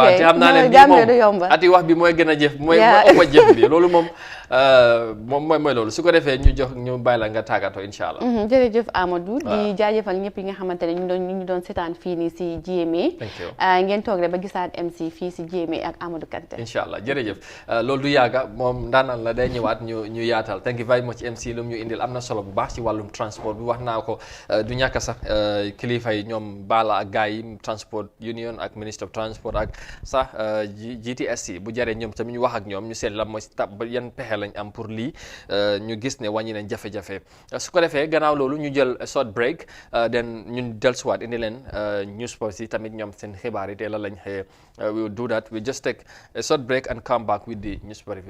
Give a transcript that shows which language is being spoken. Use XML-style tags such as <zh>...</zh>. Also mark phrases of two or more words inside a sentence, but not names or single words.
<wo>waaw te xam naa ne bii moom ati wax bi mooy gën a jëf mooy ëpp jëf bi loolu moom mooy loolu su ko defee ñu bàyyi la nga tàggatoo</wo> <ar>إن شاء الله.</ar> <wo>jërëjëf Amadou di jaajëfal ñëpp yi nga xamante ne ñu doon seetaan fii nii si GMA. ngeen toog rek ba gisaat MC fii si GMA ak Amadou Kanté.</wo> <ar>إن شاء الله</ar> <wo>jërëjëf loolu du yàgga moom ndaanaan la day ñëwaat ñu yaatal</wo> <en>thank you very much</en> <wo>MC lu mu ñu indil am na solo bu baax ci wàllum transport bi wax naa ko du ñàkk sax kilifa yi ñoom Bala ak gars yi</wo> <en>transport union</en> <wo>ak ministre of transport ak sax GTSC bu jaree ñoom tamit ñu wax ak ñoom ñu seet la mooy yan pexe lañ am pour lii ñu gis ne wàññi nañ jafe-jafe su ko defee gannaaw loolu ñu jël</wo> <en>short break</en> <wo>then ñun dellusiwaat indi leen news post yi tamit ñoom seen xibaar yi te la lañ xëyee</wo> <en>we will do that we just take a short break and come back with the news brief.</en>